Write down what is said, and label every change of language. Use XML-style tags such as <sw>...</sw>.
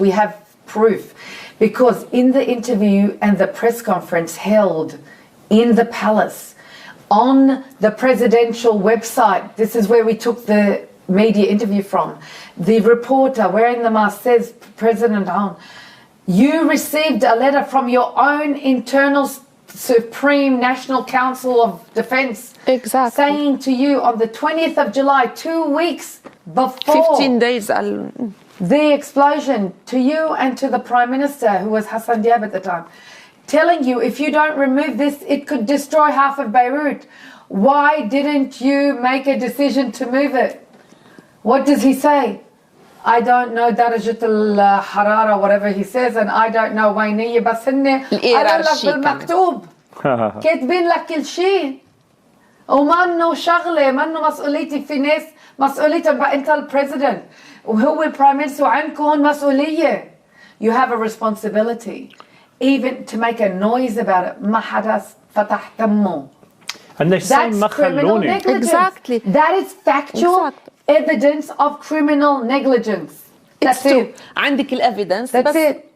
<en>We have proof. Because in the interview and the press conference held in the palace, on the presidential website, this is where we took the media interview from, the reporter wearing the mask says, President Aoun, you received a letter from your own internal Supreme National Council of Defense saying to you on the 20th of July, 2 weeks before 15 days the explosion, to you and to the Prime Minister, who was Hassan Diab at the time, telling you if you don't remove this, it could destroy half of Beirut. Why didn't you make a decision to move it? What does he say? I don't know</en> <ar>درجة الحرارة,</ar> <en>whatever he says, and I don't know</en> <ar>وينية بس هن قالوا لك بالمكتوب كاتبين لك كل شيء وما انه شغلة ما انه مسؤوليتي في ناس مسؤوليتهم بقى انت البريزيدنت وهو البرايم مينستر وعندكم مسؤولية.</ar> <en>You have a responsibility even to make a noise about it.</en> <ar>ما حدا فتح تمه.</ar> <en>And they say That's criminal negligence. Exactly. That is factual evidence of criminal negligence. That's it.</en> <ar>عندك evidence.</ar> <en>That's it.</en>